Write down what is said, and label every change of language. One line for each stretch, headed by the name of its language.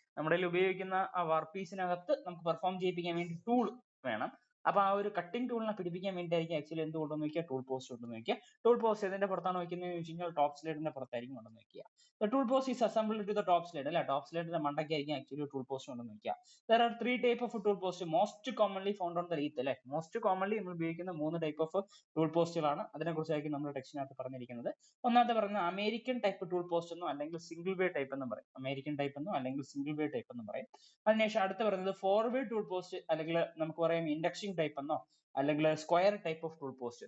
Malayalam: നമ്മുടെ ഉപയോഗിക്കുന്ന ആ വർക്ക് പീസിനകത്ത് നമുക്ക് പെർഫോം ചെയ്യിപ്പിക്കാൻ വേണ്ടി ടൂൾ വേണം. അപ്പൊ ആ ഒരു കട്ടിംഗ് ടൂളിനെ പിടിപ്പിക്കാൻ വേണ്ടിയായിരിക്കും ആക്ച്വലി എന്ത് കൊണ്ടുവന്ന് വെക്കുക? ടൂൾ പോസ്റ്റ് കൊണ്ടുവന്ന് വെക്കുക. ടൂൾ പോസ്റ്റ് ഇതിന്റെ പുറത്താണ് വെക്കുന്നത് വെച്ച് കഴിഞ്ഞാൽ ടോപ്പ് സ്ലൈഡിന്റെ പുറത്തായിരിക്കും കൊണ്ടുവന്ന് വെക്കുക.
English: tool post is assembled to the top slide
Malayalam: അല്ലെ. ടോപ്പ് സ്ലൈഡിന്റെ മണ്ടയ്ക്കായിരിക്കും ആക്ച്വലി ടൂൾ പോസ്റ്റ് കൊണ്ടുവന്ന് വെക്കുക.
English: There are three type of tool post most commonly found on the wreath
Malayalam: അല്ലെ. മോസ്റ്റ് കോമൺലി നമ്മൾ ഉപയോഗിക്കുന്ന 3 ടൈപ്പ് ഓഫ് ടൂൾ പോസ്റ്റുകളാണ്. അതിനെ കുറിച്ചായിരിക്കും നമ്മുടെ ടെക്സ്റ്റിനകത്ത് പറഞ്ഞിരിക്കുന്നത്. ഒന്നാമത്തെ പറയുന്നത് അമേരിക്കൻ ടൈപ്പ് ടൂൾ പോസ്റ്റ് എന്നോ അല്ലെങ്കിൽ സിംഗിൾ വേ ടൈപ്പ് എന്നും പറയും. അമേരിക്കൻ ടൈപ്പ് എന്നോ അല്ലെങ്കിൽ സിംഗിൾ വേ ടൈപ്പ് എന്നും പറയും. അതിനുശേഷം അടുത്ത് പറയുന്നത് ഫോർ വേ ടൂൾ പോസ്റ്റ് അല്ലെങ്കിൽ നമുക്ക് പറയാം ഇൻഡെക്സിംഗ് ടൈപ്പ് എന്നോ അല്ലെങ്കിൽ square type of tool post.